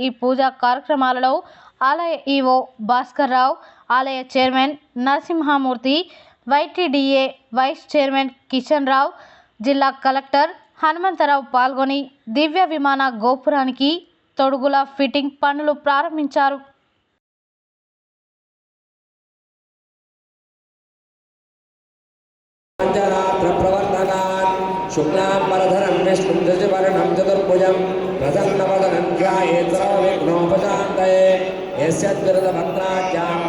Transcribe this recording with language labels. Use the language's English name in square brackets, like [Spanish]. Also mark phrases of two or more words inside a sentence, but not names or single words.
[Telugu] ఈ పూజా కార్యక్రమాలలో ఆలయ ఈవో భాస్కర్ రావు, ఆలయ చైర్మన్ నరసింహమూర్తి, వైటీడీఏ వైస్ చైర్మన్ కిషన్ రావు, జిల్లా కలెక్టర్ హనుమంతరావు పాల్గొని దివ్య విమాన గోపురానికి తొడుగుల ఫిట్టింగ్ పనులు ప్రారంభించారు. [Sanskrit] शुक्लांबरधरं विष्णुं शशिवर्णं चतुर्भुजं प्रसन्नवदनं ध्यायेत् सर्वविघ्नोपशान्तये यस्य दुरितभद्राज्ञां